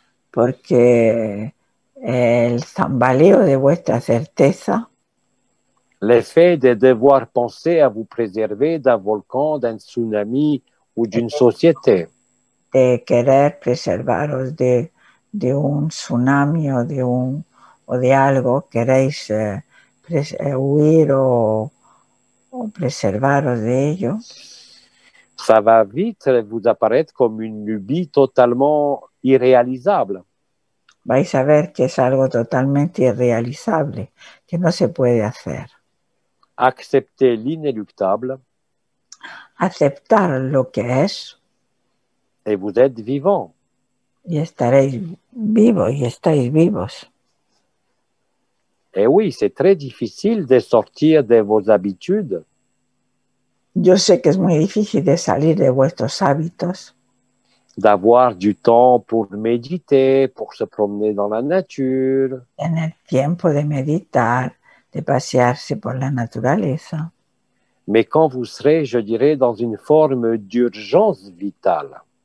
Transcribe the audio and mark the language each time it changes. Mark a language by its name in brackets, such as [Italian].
[Spanish] porque el tambaleo de vuestra certeza, [French] l'effet de devoir penser à vous préserver d'un volcan, d'un tsunami ou d'une société, [Spanish] de querer preservaros de un tsunami o de algo, queréis huir o preservaros de ello, [French] ça va vite vous apparaître comme une lubie totalement irréalisable. [Spanish] vais a ver que es algo totalmente irrealizable, que no se puede hacer. [French] Accepter l'inéluctable [Spanish] Aceptar lo que es [French] et vous êtes vivant. [Spanish] y estaréis vivos y estáis vivos. [French] Et oui, c'est très difficile de sortir de vos habitudes, [Spanish] Yo sé que es muy difícil de salir de vuestros hábitos, [French] d'avoir du temps pour méditer, pour se promener dans la nature, [Spanish] tener tiempo de meditar, de pasearse por la naturaleza. [French] mais quand vous serez, je dirais, dans une forme d'urgence vitale,